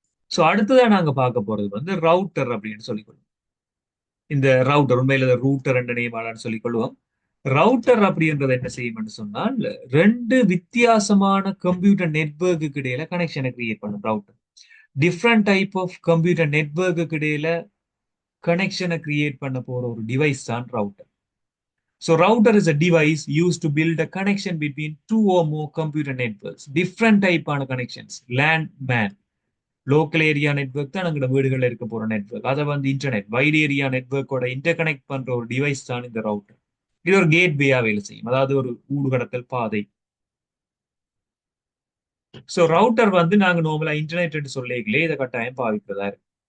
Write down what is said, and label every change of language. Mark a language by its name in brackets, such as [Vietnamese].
[Tamil] So அடுத்ததான் நாங்க பார்க்க போறது வந்து ரவுட்டர் அப்படின்னு சொல்லிக்கொள்வோம். இந்த ரவுட்டர் உண்மையில ரூட்டர் என்ற நேமாலான்னு சொல்லிக் கொள்வோம். ரவுட்டர் அப்படின்றது என்ன செய்யும் சொன்னால் ரெண்டு வித்தியாசமான கம்ப்யூட்டர் நெட்வொர்க்கு இடையில கனெக்ஷனை கிரியேட் பண்ணும் router. Different type of computer network இடையில கனெக்ஷனை கிரியேட் பண்ண போற ஒரு டிவைஸ் தான் router. [English] So router is a device used to build a connection between two or more computer networks. Different type [Tamil] ஆன [English] connections. LAN, MAN. [Tamil] Local area network தான் எங்களோட வீடுகளில் இருக்க போற நெட்வொர்க். அதை வந்து இன்டர்நெட் வைட் ஏரியா நெட்வொர்க்கோட இன்டர்கனெக்ட் பண்ற ஒரு டிவைஸ் தான் இந்த ரவுட்டர். இது ஒரு கேட்வேயா வேலை செய்யும், அதாவது ஒரு ஊடுகடத்தல் பாதை. ஸோ ரவுட்டர் வந்து நாங்க நார்மலா இன்டர்நெட் சொல்லிக்கலே இதை கட்டாயம் பாவிக்கிறதா இருக்கு.